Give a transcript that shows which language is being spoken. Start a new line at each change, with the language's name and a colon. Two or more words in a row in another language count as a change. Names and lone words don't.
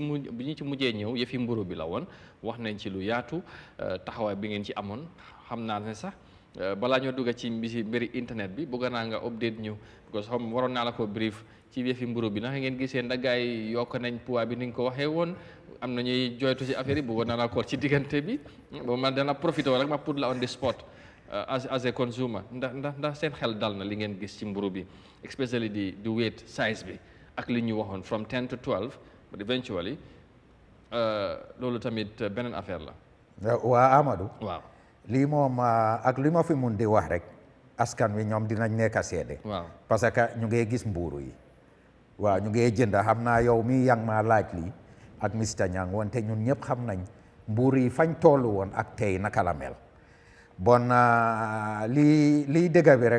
Wolof: mujjee ñëw yëfi mburu bi la woon wax nañ ci lu yaatu taxawaay bi ngeen ci amoon xam naa ne sax balaa ñoo dugg ci mbiri internet bi bëgg naa nga update ñu
French: parce que
Wolof: xam waroon naa la ko brief ci yëfi mburu bi naka ngeen gisee ndagaay yokk nañ poids bi ni nga ko waxee woon am na ñuy joytu ci affaire yi bëggoon naa la ko ci diggante bi ba man dana profité rek ma pour la
English: on the spot as a consumer
Wolof: ndax seen xel dal na li ngeen gis ci mburu bi especially di
English: weight size
Wolof: bi ak li ñu waxoon
English: from 10 to 12 but eventually
Wolof: loolu tamit beneen affaire la. waa Amadou. waaw lii moom ak li ma fi mun di wax rek askan wi ñoom dinañ nekk a seede. waaw
French: parce que
Wolof: ñu ngi gis mburu yi. waaw ñu ngi jënd xam naa yow mi yang maa laaj lii ak Mr Nyang wante ñun ñëpp xam nañ mburu yi fañ tollu woon ak tey naka la mel bon lii dëgg bi rek